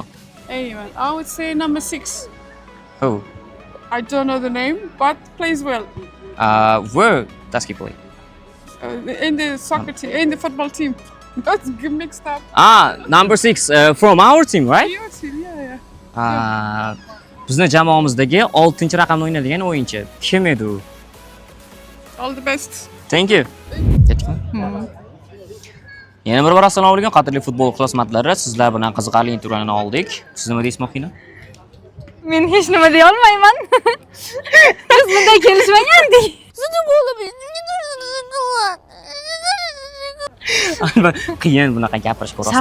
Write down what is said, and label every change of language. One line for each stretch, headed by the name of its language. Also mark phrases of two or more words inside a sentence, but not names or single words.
English: Anyone, I would say number 6. Who? I don't know the name, but plays well. Where does he play? In the soccer team, in the football team. That's mixed up. Number 6 from our team, right? Your team, yeah.
Uzbek: Bizni jamoamizdagi 6-raqamni o'ynaydigan o'yinchi. Kim edi u?
English: All the best. Thank you.
Uzbek: Yana bir bor assalomu alaykum, qadrli futbol ixlosmandlari. Sizlar bilan qiziqarli intervyuni oldik. Siz nima deysiz, Mohina? Men hech nima deya olmayman. Biz bunday kelishmagandik. Qiyin bunaqa gapirish ko'rasizlar.